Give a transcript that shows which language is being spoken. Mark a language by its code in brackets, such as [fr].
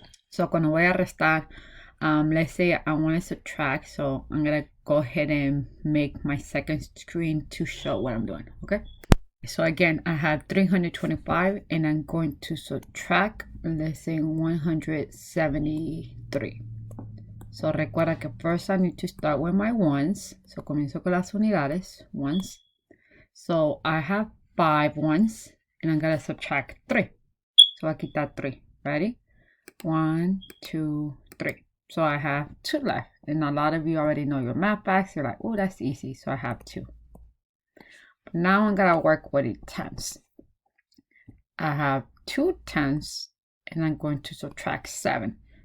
[en] So [es] cuando voy a restar, [en] let's say I want to subtract, so I'm gonna go ahead and make my second screen to show what I'm doing. Okay, so again I have 325 and I'm going to subtract, let's say 173. So [es] recuerda que [en] first I need to start with my ones. [es] So comienzo con las unidades, ones. [en] So I have 5 ones and I'm gonna subtract 3. So I [es] quitar [en] 3. Ready? 1, 2, 3. So I have 2 left. And a lot of you already know your math facts. You're like, oh, that's easy. So I have 2. But now I'm gonna work with the tens. I have 2 tens and I'm going to subtract 7.